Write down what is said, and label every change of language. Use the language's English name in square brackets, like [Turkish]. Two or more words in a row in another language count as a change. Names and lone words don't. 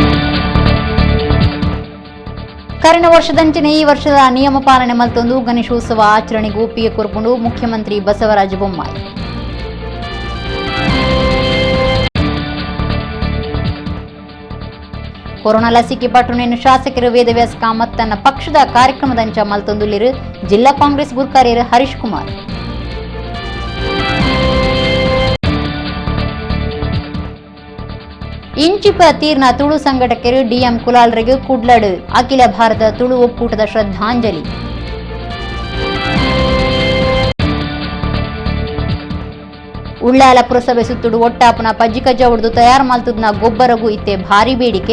[Tulu] ಕರೆನ ವರ್ಷದಂಚಿನ ಈ ವರ್ಷದ ನಿಯಮ ಪಾಲನೆ ಮಲ್ತೊಂದು ಗಣೇಶೋತ್ಸವ ಆಚರಣೆಗೆ ಒಪ್ಪಿಗೆ ಕೊರ್ಕೊಂಡು ಮುಖ್ಯಮಂತ್ರಿ ಬಸವರಾಜ ಬೊಮ್ಮಾಯಿ. ಕೊರೋನಾ ಲಸಿಕೆ ಪಟ್ಟಣೆಯನ್ನು ಶಾಸಕರು ವೇದವ್ಯಾಸ ಕಾಮತ್ ತನ್ನ ಪಕ್ಷದ ಕಾರ್ಯಕ್ರಮದಂಚ ಮಲ್ತೊಂದುಲ್ಲಿರು ಜಿಲ್ಲಾ ಕಾಂಗ್ರೆಸ್ ಗುರ್ಕಾರ್ಯರು ಹರೀಶ್ ಕುಮಾರ್. ಇಂಚಿಪ ತೀರ್ನ ತುಳು ಸಂಘಟಕರು ಡಿಎಂ ಕುಲಾಲ್ರಿಗೆ ಕುಡ್ಲಡ್ ಅಖಿಲ ಭಾರತ ತುಳು ಒಕ್ಕೂಟದ ಶ್ರದ್ಧಾಂಜಲಿ. ಉಳ್ಳಾಲ ಪುರಸಭೆ ಸುತ್ತುಡು ಒಟ್ಟಾಪನ ಪಜ್ಜಿಕಜ್ಜ ಹೊಡೆದು ತಯಾರು ಮಲ್ತುದ್ನ ಗೊಬ್ಬರಗೂ ಇತ್ತೆ ಭಾರಿ ಬೇಡಿಕೆ.